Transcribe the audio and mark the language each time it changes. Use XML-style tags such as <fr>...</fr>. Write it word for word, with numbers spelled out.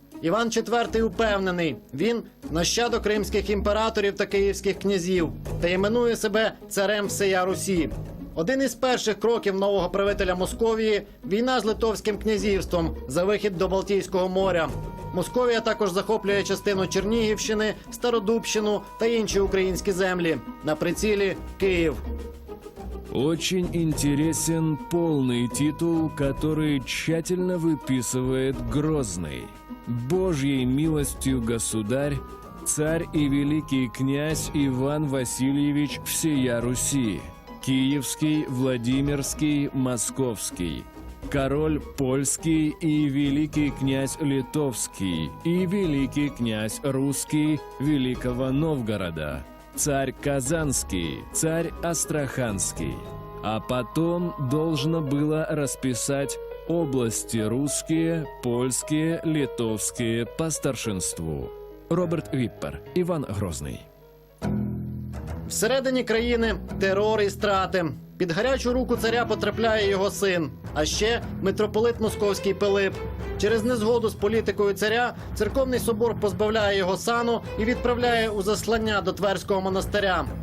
<uk>Іван четвертий упевнений, він нащадок римських імператорів та київських князів, та іменує себе царем всея Русі. Один із перших кроків нового правителя Московії – війна з Литовським князівством за вихід до Балтійського моря. Московія також захоплює частину Чернігівщини, Стародубщину та інші українські землі. На прицілі – Київ.</uk> <ru>Очень интересен полный титул, который тщательно выписывает Грозный. Божьей милостью государь, царь и великий князь Иван Васильевич всея Руси. Киевский, Владимирский, Московский. Король польский и великий князь литовский и великий князь русский Великого Новгорода. Царь Казанский, царь Астраханский. А потом должно было расписать области русские, польские, литовские по старшинству.</ru> <uk>Роберт Віппер, Іван Грозний. Всередині країни терор і страти. Під гарячу руку царя потрапляє його син, а ще митрополит Московський Пилип. Через незгоду з політикою царя церковний собор позбавляє його сану і відправляє у заслання до Тверського монастиря.</uk>